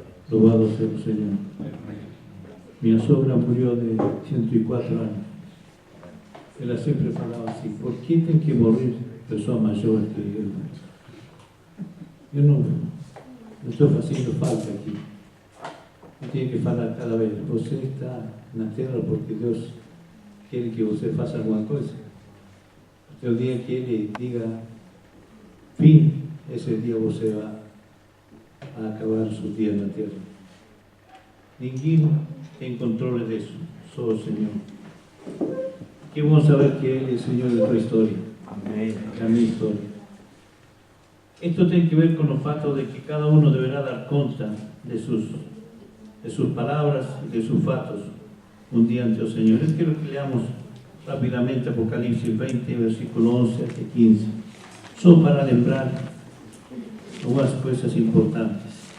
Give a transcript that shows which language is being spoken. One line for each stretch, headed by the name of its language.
Spanish: Louvado sea el Señor. Mi sogra murió de 104 años. Ella siempre falaba así: ¿por qué tienen que morir personas mayores que yo? Yo no estoy haciendo falta aquí. Tiene que
Portuguese: falar cada vez: você está na terra porque Deus quiere que você faça alguma coisa.
Spanish: El día que Ele diga fin, ese día você va a acabar sus días en la tierra.
Portuguese: Ninguém tem controle
Spanish: de eso, solo el Señor. Que vamos saber que Él es el Señor de tu historia,
Portuguese: Amém.
Spanish: de mi historia. Esto tiene que ver con los fatos de que cada uno deberá dar cuenta de sus palabras y de sus fatos un día ante el Señor. Yo quiero que leamos rápidamente Apocalipsis 20, versículo 11 hasta 15, solo para lembrar algunas cosas importantes.